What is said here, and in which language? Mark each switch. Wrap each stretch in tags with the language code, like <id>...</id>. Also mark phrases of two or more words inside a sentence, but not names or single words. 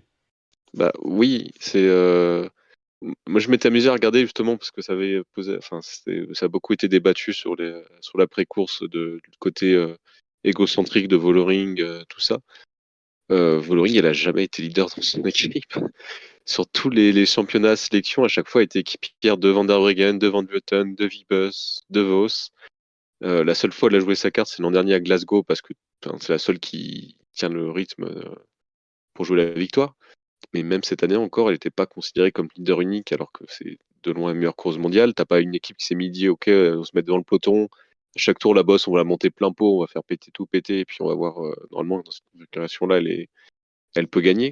<fr>Bah oui, moi je m'étais amusé à regarder justement parce que ça avait posé, enfin ça a beaucoup été débattu sur l'après-course du côté égocentrique de Vollering, tout ça. Voloring, elle a jamais été leader dans son équipe. Sur tous les championnats sélection, à chaque fois, elle était équipière de Van der Breggen, de Van Vleuten, de Wiebes, de Vos. La seule fois où elle a joué sa carte, c'est l'an dernier à Glasgow, parce que c'est la seule qui tient le rythme pour jouer la victoire. Mais même cette année encore, elle n'était pas considérée comme leader unique, alors que c'est de loin la meilleure course mondiale. T'as pas une équipe qui s'est dit, ok, on se met devant le peloton. À chaque tour, la bosse, on va la monter plein pot, on va faire péter tout péter, et puis on va voir, normalement, dans cette configuration-là, elle peut gagner.</fr>